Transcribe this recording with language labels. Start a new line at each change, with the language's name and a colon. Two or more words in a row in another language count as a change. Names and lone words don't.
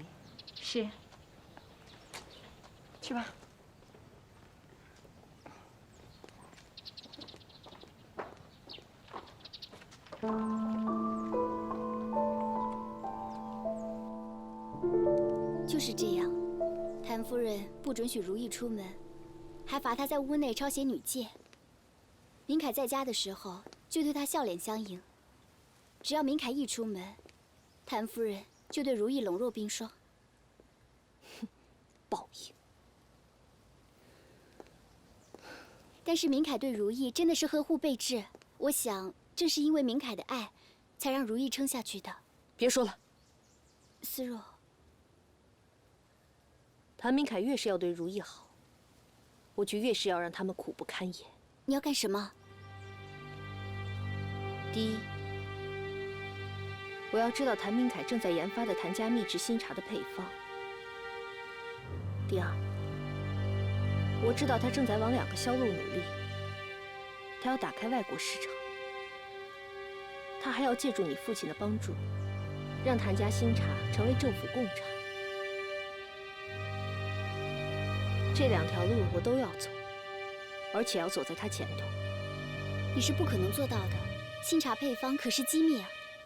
Chinese: 是。去吧。就是這樣，譚夫人不准許如意出門，還罰她在屋內抄寫女誡。明凱在家的時候就對她笑臉相迎，只要明凱一出門，譚夫人就對如意冷若冰霜。哼，報應。但是明凱對如意真的是呵護備至，我想正是因為明凱的愛，才讓如意撐下去的。別說了，思若。譚明凱越是要對如意好，我就越是要讓他們苦不堪言。你要幹什麼？第一，我要知道谭明凯正在研发的谭家秘制新茶的配方。第二，我知道他正在往2个销路努力，他要打開外國市場，他還要借助你父親的幫助，讓譚家新茶成為政府貢茶。這2條路我都要走，而且要走在他前頭。你是不可能做到的，新茶配方可是機密啊。